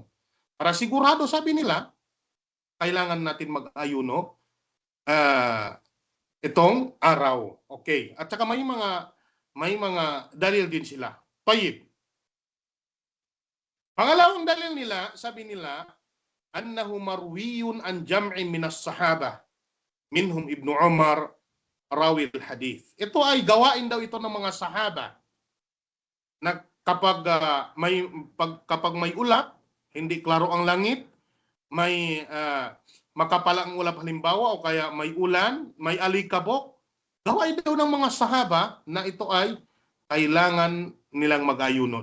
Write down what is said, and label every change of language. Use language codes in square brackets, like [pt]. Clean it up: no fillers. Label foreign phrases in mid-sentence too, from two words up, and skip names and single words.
[tl] Para sigurado, sabi nila, kailangan natin mag-ayuno itong araw. Okay. At saka may mga dalil din sila. Tayyib. Pangalawang dalil nila, sabi nila, [ar] أنه مروي عن جمع من الصحابة منهم ابن عمر راوي الحديث. [tl] Ito ay gawain daw ito ng mga sahaba na kapag may ulap, hindi klaro ang langit, may makapal ang ulap halimbawa o kaya may ulan, may alikabok, gawain daw ng mga sahaba na ito ay kailangan nilang mag-ayuno.